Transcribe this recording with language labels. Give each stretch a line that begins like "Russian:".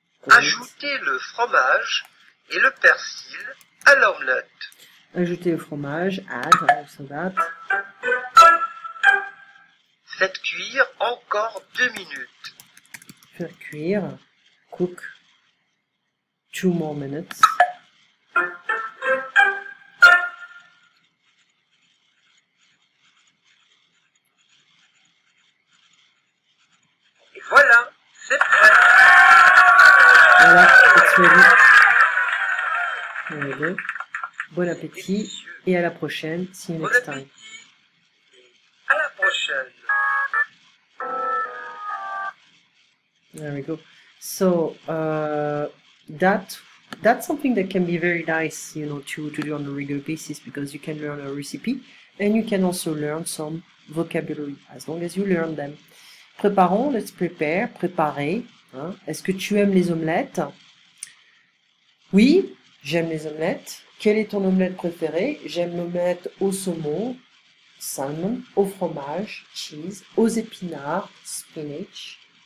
French: Ajoutez le fromage et le persil à l'omelette. Ajoutez le fromage,
English: add, also that.
French: Faites cuire encore 2 minutes. Faire cuire,
English: cook 2 more minutes.
French: Et voilà, c'est prêt.
English: Voilà, it's ready. There we go.
French: Bon appétit et à la prochaine.
English: See you
French: Bon
English: next time.
French: appétit. Et à la prochaine.
English: There we go. So that's something that can be very nice, you know, to do on a regular basis because you can learn a recipe and you can also learn some vocabulary as long as you learn them.
French: Préparons,
English: let's prepare,
French: préparer. Hein. Est-ce que tu aimes les omelettes? Oui, j'aime les omelettes. Quelle est ton omelette préférée? J'aime l'omelette au saumon, salmon, au fromage, cheese, aux épinards, spinach.